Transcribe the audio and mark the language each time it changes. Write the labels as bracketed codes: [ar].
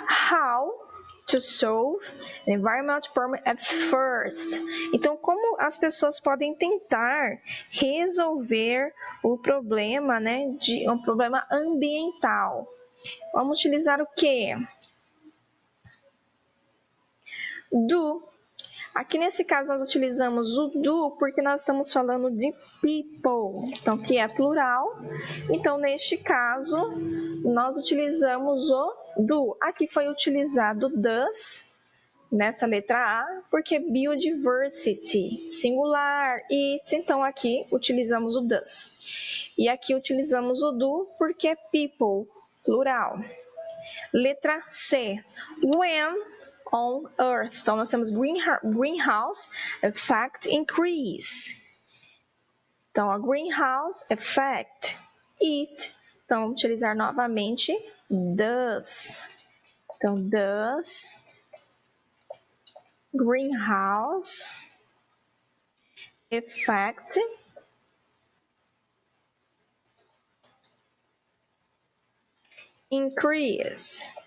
[en] How to solve environmental problem at first. [pt] Então, como as pessoas podem tentar resolver o problema, né, de um problema ambiental? Vamos utilizar o quê? Do. Aqui nesse caso nós utilizamos o do porque nós estamos falando de people, então que é plural. Então neste caso nós utilizamos o do. Aqui foi utilizado does nessa letra A porque [en] biodiversity, singular, it, [pt] então aqui utilizamos o does. E aqui utilizamos o do porque é people, plural. Letra C. [en] When on Earth. [pt] Então, nós temos [en] greenhouse effect increase. [pt] Então, a [en] greenhouse effect, it. [pt] Então, vamos utilizar novamente does. Então, [en] does greenhouse effect increase.